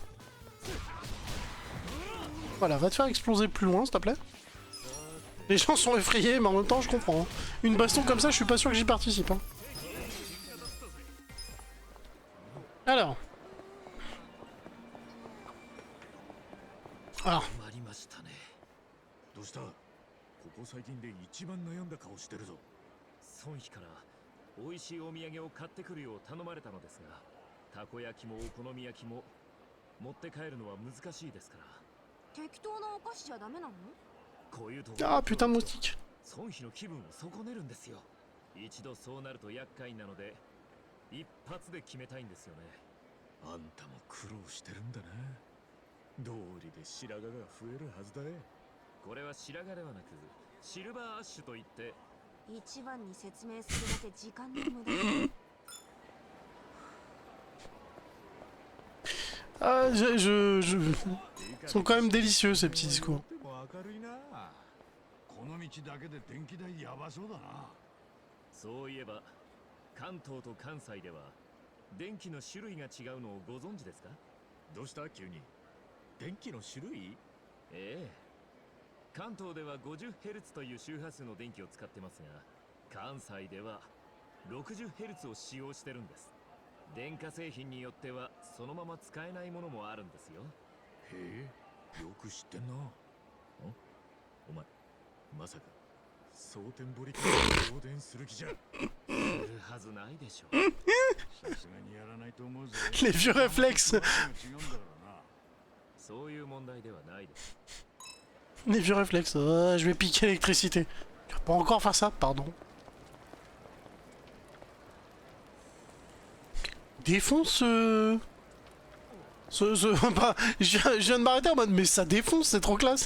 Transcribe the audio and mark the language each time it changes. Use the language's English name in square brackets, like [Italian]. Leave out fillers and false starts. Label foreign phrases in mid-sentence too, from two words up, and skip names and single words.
[French] Voilà, va te faire exploser plus loin, s'il te plaît. Les gens sont effrayés, mais en même temps je comprends. Hein. Une baston comme ça, je suis pas sûr que j'y participe. Hein. Alors. Alors. [Japanese] どうした？ここ最近で一番悩んだ顔してるぞ。孫妃から美味しいお土産を買ってくるよう頼まれたのですが、たこ焼きもお好み焼きも持って帰るのは難しいですから。適当なお菓子じゃダメなの？こういうとこ [French] Ah putain de moustique. [Japanese] 孫妃の気分を損ねるんですよ。一度そうなると厄介なので、一発で決めたいんですよね。あんたも苦労してるんだな。道理で白髪が増えるはずだ。これは白髪ではなくシルバーアッシュといって、一番に説明するだけ時間の無駄。 [French] Ah, Ils sont quand même délicieux ces petits discours. [Japanese] 明るいな。この道だけで電気代やばそうだな。そういえば関東と関西では電気の種類が違うのをご存知ですか？どうした急に？電気の種類？ええ。関東では 50Hz という周波数の電気を使ってますが、関西では 60Hz を使用してるんです。電化製品によってはそのまま使えないものもあるんですよ。へえ、よく知ってんな。お前、まさか蒼天堀から放電する気じゃ？するはずないでしょ。さすがにやらないと思うぜ。 [French] Les vieux réflexes. [Japanese] そういう問題ではないです。 [French] Les vieux réflexes. Je vais piquer l'électricité. Tu vas pas encore faire ça, pardon. Défonce bah, je viens de m'arrêter en mode mais ça défonce, c'est trop classe.